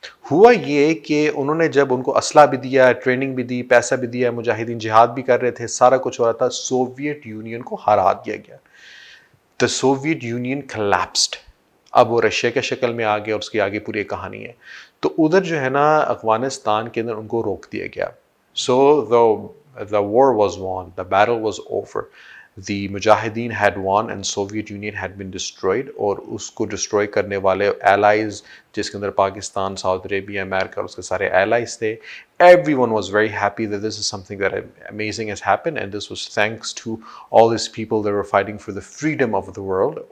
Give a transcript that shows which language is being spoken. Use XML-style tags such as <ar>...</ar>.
<hi>हुआ ये कि उन्होंने जब उनको असला भी दिया, ट्रेनिंग भी दी, पैसा भी दिया, मुजाहिदीन जिहाद भी कर रहे थे, सारा कुछ हो रहा था, सोवियत यूनियन को हरा दिया गया.</hi> <en>The Soviet Union collapsed.</en> <hi>अब वो रशिया के शक्ल में आ गया और उसकी आगे पूरी कहानी है. तो उधर जो है ना अफगानिस्तान के अंदर उनको रोक दिया गया.</hi> <en>So the war was won, the battle was over. The Mujahideen had won and Soviet Union had been destroyed.</en> <hi>और उसको destroy करने वाले allies, जिसके अंदर पाकिस्तान, Saudi Arabia, America और उसके सारे allies थे.</hi> <en>Everyone was very happy that this is something that amazing has happened, and this was thanks to all these people that were fighting for the freedom of the world.</en>